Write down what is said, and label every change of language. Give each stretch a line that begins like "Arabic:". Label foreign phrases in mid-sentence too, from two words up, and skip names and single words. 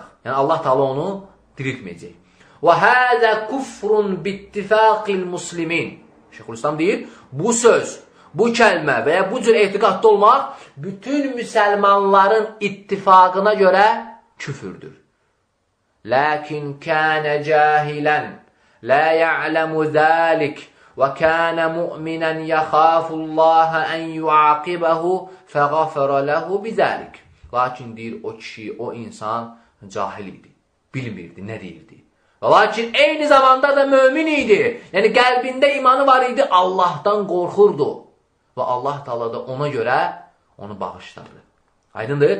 Azerbaijani: Yəni Allah Teala onu diriltməyəcək.
Arabic: وهذا كفر باتفاق المسلمين.
Azerbaijani: Şeyxülislam deyir, bu söz, bu kəlmə və ya bu cür etiqadda olmaq bütün müsəlmanların ittifaqına görə küfürdür.
Arabic: Lakin كان جاهلا، لا يعلم ذلك وَكَانَ مُؤْمِنًا يَخَافُ اللّٰهَ أَنْ يُعَاقِبَهُ فَغَفَرَ لَهُ بِذَٰلِكِ.
Azerbaijani: Lakin deyir, o kişi, o insan cahil idi. Bilmirdi, nə deyirdi. Lakin eyni zamanda da mömin idi. Yəni qəlbində imanı var idi, Allahdan qorxurdu. Və Allah Teala da ona görə onu bağışladı. Aydındır?